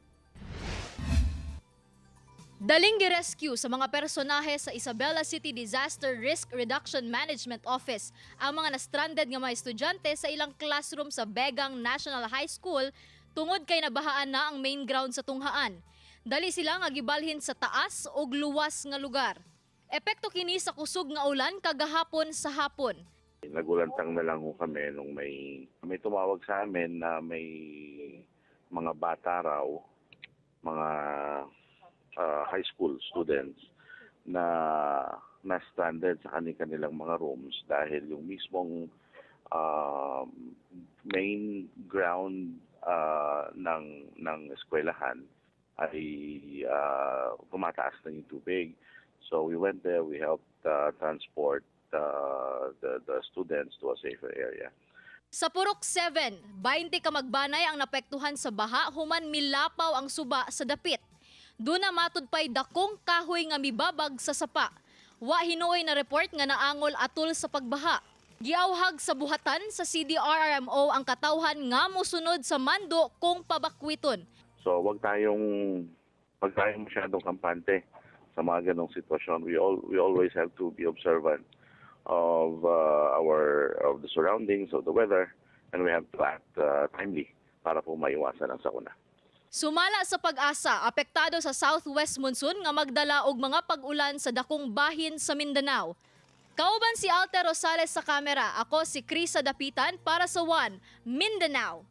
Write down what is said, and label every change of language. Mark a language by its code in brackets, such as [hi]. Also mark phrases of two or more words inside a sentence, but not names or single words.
[ceb] Daling gi-rescue sa mga personahe sa Isabela City Disaster Risk Reduction Management Office ang mga na-stranded nga mga estudyante sa ilang classroom sa Begang National High School tungod kay nabahaan na ang main ground sa tunghaan. Dali sila nga gibalhin sa taas o luwas nga lugar. Epekto kini sa kusog nga ulan kagahapon sa hapon. [tl] Nagulantang na lang ho kami nung may tumawag sa amin na may mga bata raw, mga [en] high school students [tl] na stranded sa kanilang mga rooms dahil yung mismong main ground ng eskwelahan ay tumataas na yung tubig. [en] So we went there, we helped transport the students to a safer area. [ceb] Sa Purok 7, 20 ka magbanay ang napektuhan sa baha human milapaw ang suba sa dapit. Doon na matud pay dakong kahoy nga mibabag sa sapa. Wa hinuoy na report nga naangol atol sa pagbaha. Giawhag sa buhatan sa CDRRMO ang katawhan nga mosunod sa mando kung pabakwiton. [tl] So wag tayong masyadong kampante sa mga ganong sitwasyon. [en] We always have to be observant of the surroundings, of the weather, and we have to act timely [tl] para po maiwasan ang sakuna. [ceb] Sumala sa pag-asa, apektado sa southwest monsoon nga magdala og mga pag-ulan sa dakong bahin sa Mindanao. Kauban si Alter Rosales sa kamera, ako si Krisa Dapitan para sa One Mindanao.